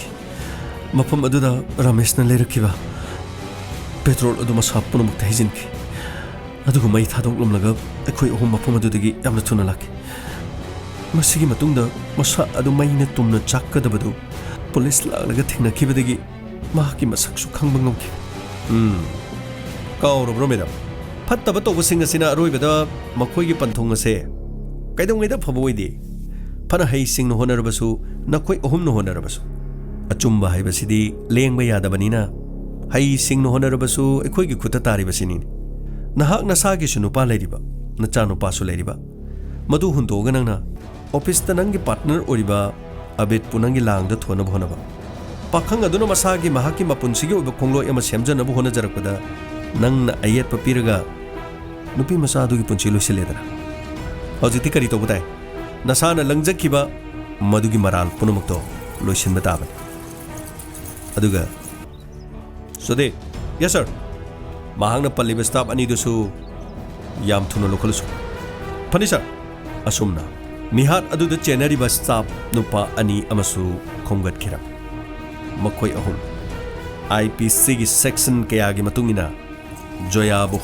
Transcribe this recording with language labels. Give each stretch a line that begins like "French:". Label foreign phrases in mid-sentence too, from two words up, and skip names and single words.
Manipuri: मफम अदुदा रमेशना लेरखिबा पेट्रोल अदु मसा पुनमुक्ता हिजिनखि अदुगु मई थादोंलमलगा अखोय अहुम मफम अदुदगी यामना थुना लाके मसिगी मतुंगदा मसा अदु मईना तुमना चाक्कदबदु पुलिस लालगा थेंगनखिबदगी माकी मसकसु खंगबा ngomki काउरब्रो मैडम फत्तब तोबसिंग असिना अरोइबदा मखोयगी पंथोंग असे कैदोंगैदा फबोइदि फना हई सिंग होनरबसु नखोय अहुम न होनरबसु अचुंबा हाइबसिदी लेंगबा यादबनिना हई सिंग होनरबसु अखोयगी खुता तारिबसिनी नहाक नसागी सुनुपा लेरिबा नचा नुपासु लेरिबा मधु हुंदोगा नंगना ऑफिस ता नंगी पार्टनर ओरिबा अबित पुनंगी लांगदा थोनब होनबा पाखंग अदुनो मसागी महाकी मपुनसिगी ओबा खोंगलो एमा सेमजनबो होना जरकदा नंगना अयत पपिरगा नुपी मसा दुगी पुंची लुसिलेदरा हौजिति करी तोबदाय नसाना लंगजखिबा मधुगी मराल पुनमुक्तो लुसिनबा ताबन अदुगा सोदे
English: yes sir
Manipuri: महांगना पल्लिबा स्टाफ अनिदुसु याम थुना लोखलसु फनी सर असुमना मिहार अदुदा चेनरिबा स्टाफ नुपा अनि अमसु खोंगत खिरा मखोय अहुम आईपीसी की सेक्शन कयागी मतुंगिना जोयाबु